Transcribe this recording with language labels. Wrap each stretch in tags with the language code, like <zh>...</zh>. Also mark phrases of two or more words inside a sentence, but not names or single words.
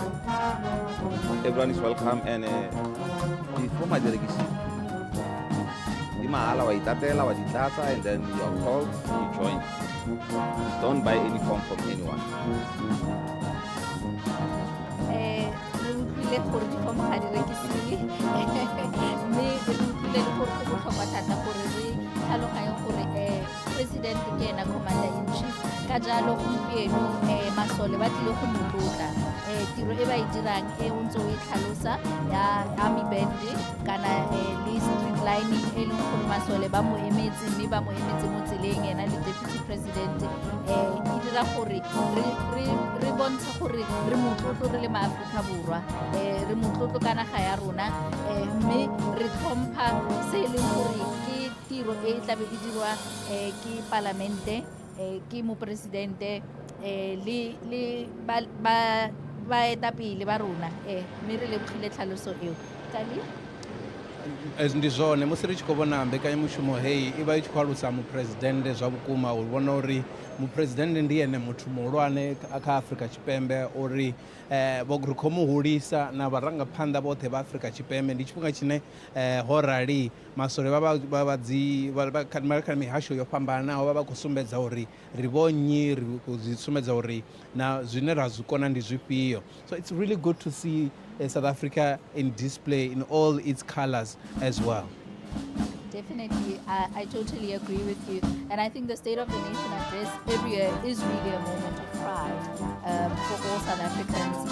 <en>Everyone is welcome, and before my delegation, and then you are called, you join. Don't buy any form from anyone.</en> <tn>President ke ena</tn> <en>commander-in-chief</en> <tn>ka jalo gompieno masole ba tlile go motlotla tiro e ba e dirang e o ntse o e tlhalosa ya</tn> <en>army band</en> <tn>kana le</tn> <en>street lining</en> <tn>e leng gore masole ba mo emetse, mme ba mo emetse mo tseleng ena le</tn> <en>deputy president</en> <tn>e dira gore re bontsha gore re motlotlo re le maAforika Borwa, re motlotlo ka naga ya rona, mme re tlhompha se e leng gore ke tiro e tlabe e dirwa ke parlamente, ke mopresidente le baetapele ba rona, mme re lebogile tlhaloso eo.</tn> <ve>Tali? Ndi zwone musi ri tshi khou vhona mbekanyamushumo heyi i vha i tshi khou alusa muphuresidennde zwa vhukuma, u vhona uri muphuresidennde ndi ene muthu muhulwane kha Afrika Tshipembe, uri ri khou muhulisa na vharangaphanḓa vhoṱhe vha Afrika Tshipembe. Ndi tshifhinga tshine ho rali masole kha mihasho yo fhambanaho vha khou sumbedza uri ri vho nnyi, ri khou sumbedza uri na zwine ra zwi kona ndi zwifhio.</ve> <en>So it's really good to see South Africa in display in all its colors as well. Definitely, I totally agree with you. And I think the State of the Nation address every year is really a moment of pride for all South Africans.</en>